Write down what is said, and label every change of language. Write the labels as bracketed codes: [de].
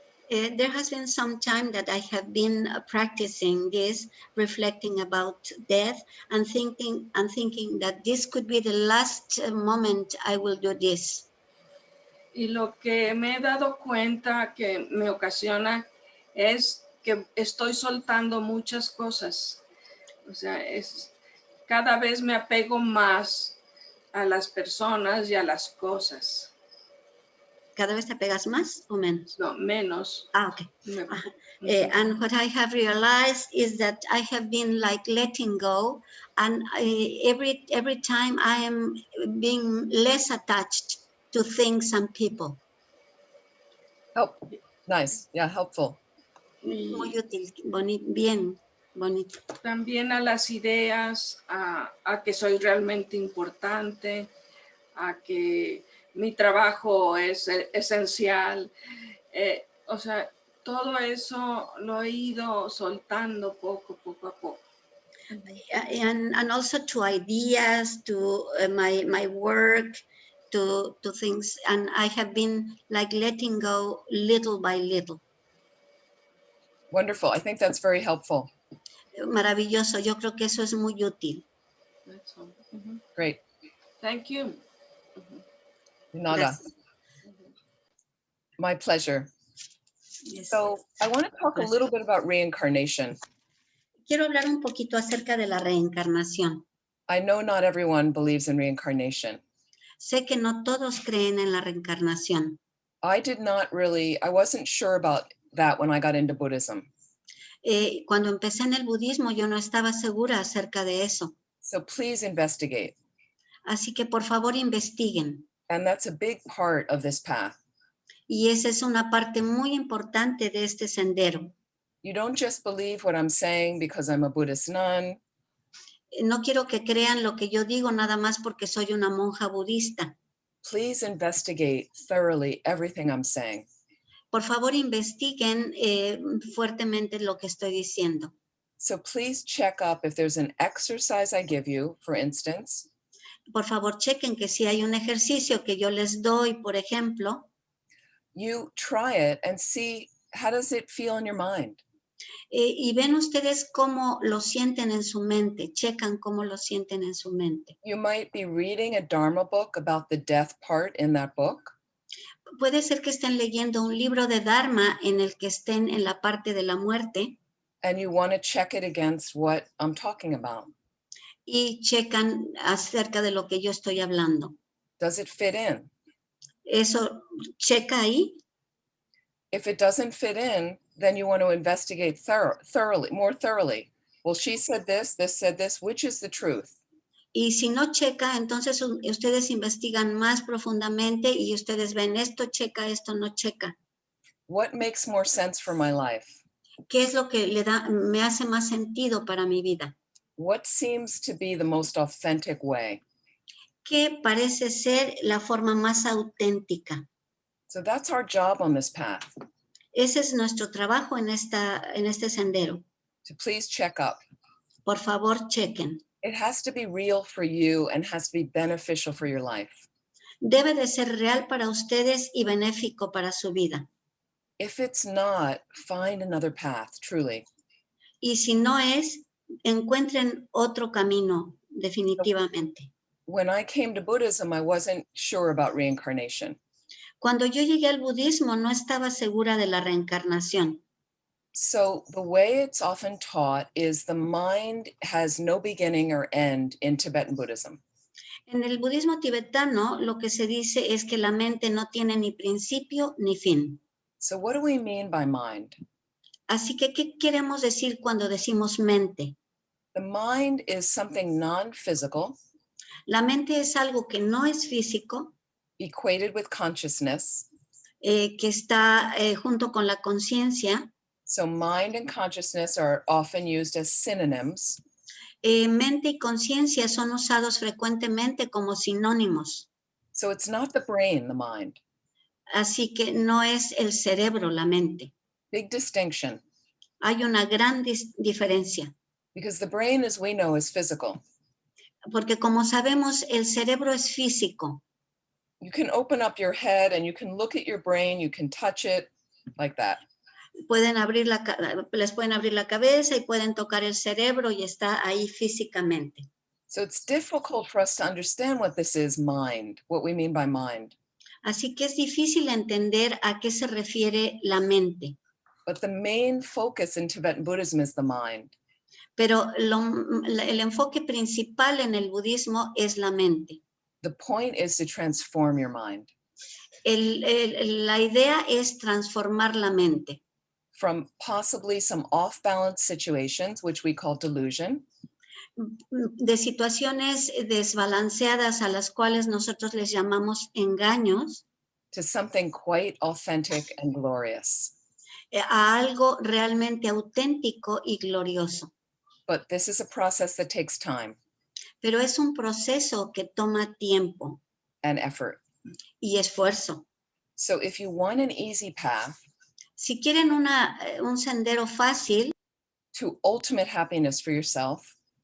[en] There has been some time that I have been practicing this, reflecting about death and thinking that this could be the last moment I will do this. [es] Y lo que me he dado cuenta que me ocasiona es que estoy soltando muchas cosas. O sea, cada vez me apego más a las personas y a las cosas. ¿Cada vez te pegas más o menos? No, menos. [en] Okay. And what I have realized is that I have been like letting go, and every time I am being less attached to things and people. Oh, nice. Yeah, helpful. [es] Muy útil, bien bonito. También a las ideas, a que soy realmente importante, a que mi trabajo es esencial. O sea, todo eso lo he ido soltando poco a poco. [en] And also to ideas, to my work, to things, and I have been like letting go little by little. Wonderful. I think that's very helpful. [es] Maravilloso. Yo creo que eso es muy útil. [en] That's all. Great. Thank you. Nada. My pleasure. Yes. So I want to talk a little bit about reincarnation. [es] Quiero hablar un poquito acerca de la reencarnación. [en] I know not everyone believes in reincarnation. [es] Sé que no todos creen en la reencarnación. [en] I wasn't sure about that when I got into Buddhism. [es] Cuando empecé en el budismo, yo no estaba segura acerca de eso. [en] So please investigate. [es] Así que por favor investiguen. [en] And that's a big part of this path. [es] Y esa es una parte muy importante de este sendero. [en] You don't just believe what I'm saying because I'm a Buddhist nun. [es] No quiero que crean lo que yo digo nada más porque soy una monja budista. [en] Please investigate thoroughly everything I'm saying. [es] Por favor, investiguen fuertemente lo que estoy diciendo. [en] So please check up if there's an exercise I give you, for instance. [es] Por favor, chequen que si hay un ejercicio que yo les doy, por ejemplo, [en] You try it and see how does it feel in your mind. [es] Y ven ustedes cómo lo sienten en su mente, checan cómo lo sienten en su mente. [en] You might be reading a Dharma book about the death part in that book. [es] Puede ser que estén leyendo un libro de Dharma en el que estén en la parte de la muerte. [en] And you want to check it against what I'm talking about. [es] Y checan acerca de lo que yo estoy hablando. [en] Does it fit in? [es] Eso checa ahí. [en] If it doesn't fit in, then you want to investigate more thoroughly. Well, she said this said this, which is the truth? [es] Y si no checa, entonces ustedes investigan más profundamente y ustedes ven esto checa, esto no checa. [en] What makes more sense for my life? [es] ¿Qué es lo que me hace más sentido para mi vida? [en] What seems to be the most authentic way? [es] ¿Qué parece ser la forma más auténtica? [en] So that's our job on this path. [es] Ese es nuestro trabajo en este sendero. [en] To please check up. [es] Por favor, chequen. [en] It has to be real for you and has to be beneficial for your life. [es] Debe de ser real para ustedes y benéfico para su vida. [en] If it's not, find another path, truly. [es] Y si no es, encuentren otro camino, definitivamente. [en] When I came to Buddhism, I wasn't sure about reincarnation. [es] Cuando yo llegué al budismo, no estaba segura de la reencarnación. [en] So the way it's often taught is the mind has no beginning or end in Tibetan Buddhism. [es] En el budismo tibetano, lo que se dice es que la mente no tiene ni principio ni fin. [en] So what do we mean by mind? [es] Así que, ¿qué queremos decir cuando decimos mente? [en] The mind is something non-physical, [es] La mente es algo que no es físico, [en] equated with consciousness. [es] que está junto con la conciencia. [en] So mind and consciousness are often used as synonyms. [es] Mente y conciencia son usados frecuentemente como sinónimos. [en] So it's not the brain, the mind. [es] Así que no es el cerebro la mente. [en] Big distinction. [es] Hay una gran diferencia. [en] Because the brain, as we know, is physical. [es] Porque como sabemos, el cerebro es físico. [en] You can open up your head and you can look at your brain, you can touch it like that. [es] Les pueden abrir la cabeza y pueden tocar el cerebro y está ahí físicamente. [en] So it's difficult for us to understand what this is, mind, what we mean by mind. [es] Así que es difícil entender a qué se refiere la mente. [en] But the main focus in Tibetan Buddhism is the mind. [es] Pero el enfoque principal en el budismo es la mente. [en] The point is to transform your mind. [es] La idea es transformar la mente [en] from possibly some off-balance situations, which we call delusion, [es] de situaciones desbalanceadas a las cuales nosotros les llamamos engaños, [en] to something quite authentic and glorious. [es] A algo realmente auténtico y glorioso. [en] But this is a process that takes time [es] Pero es un proceso que toma tiempo [en] and effort. [es] y esfuerzo. [en] So if you want an easy path [es] Si quieren un sendero fácil [en] to ultimate happiness for yourself,